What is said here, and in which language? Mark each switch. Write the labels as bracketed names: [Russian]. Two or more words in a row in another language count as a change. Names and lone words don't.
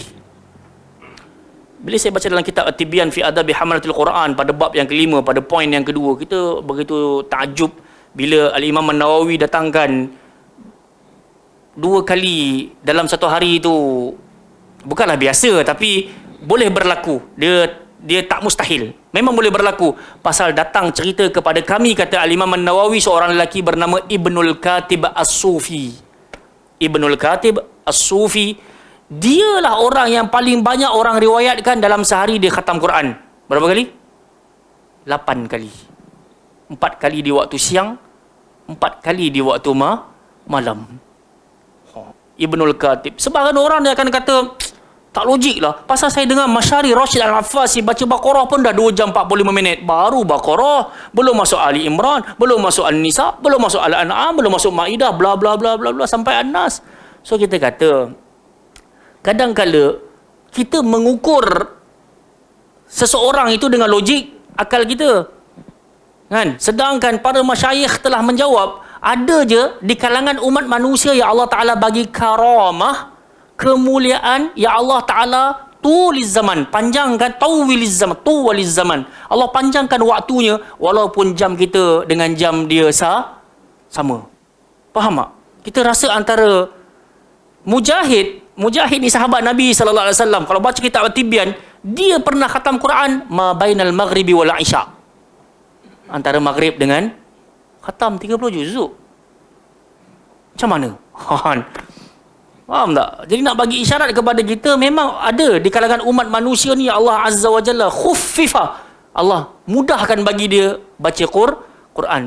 [Malay] Bila saya baca dalam kitab At-Tibyan fi Adabi Hamalatil Quran pada bab yang kelima, pada poin yang kedua, kita begitu takjub bila Al-Imam An-Nawawi datangkan 2 kali dalam satu hari itu. Bukanlah biasa, tapi boleh berlaku. Dia tak mustahil. Memang boleh berlaku. Pasal datang cerita kepada kami, kata Al-Imam An-Nawawi, seorang lelaki bernama Ibnul Katib As-Sufi. Ibnul Katib As-Sufi, dialah orang yang paling banyak orang riwayatkan dalam sehari dia khatam Quran. Berapa kali? 8 kali. 4 kali di waktu siang, 4 kali di waktu malam. Ibnul Katib. Sebahagian orang dia akan kata, tak logik lah. Pasal saya dengar Masyari Rashid Al-Affasi baca Baqarah pun dah 2 jam 45 minit. Baru Baqarah, belum masuk Ali Imran, belum masuk An-Nisa, belum masuk Al-An'am, belum masuk Ma'idah, bla bla bla bla bla sampai An-Nas. So kita kata, kadang-kala kita mengukur seseorang itu dengan logik akal kita. Kan? Sedangkan para masyayikh telah menjawab, ada je di kalangan umat manusia yang Allah Ta'ala bagi karamah, kemuliaan, ya Allah Ta'ala tuliz zaman, panjangkan, tuwiliz zaman. Allah panjangkan waktunya walaupun jam kita dengan jam dia sama. Faham tak? Kita rasa antara Mujahid ni sahabat Nabi [Arabic] صلى الله عليه وسلم, [Malay] kalau baca kitab At-Tibyan, dia pernah khatam Quran [Arabic] ما بين المغرب والعشاء. [Malay] Antara maghrib dengan khatam 30 juzuk. Macam mana? Faham tak? Jadi nak bagi isyarat kepada kita, memang ada di kalangan umat manusia ni Allah [Arabic] عز وجل [Malay] khuffifa, Allah mudahkan bagi dia baca Quran.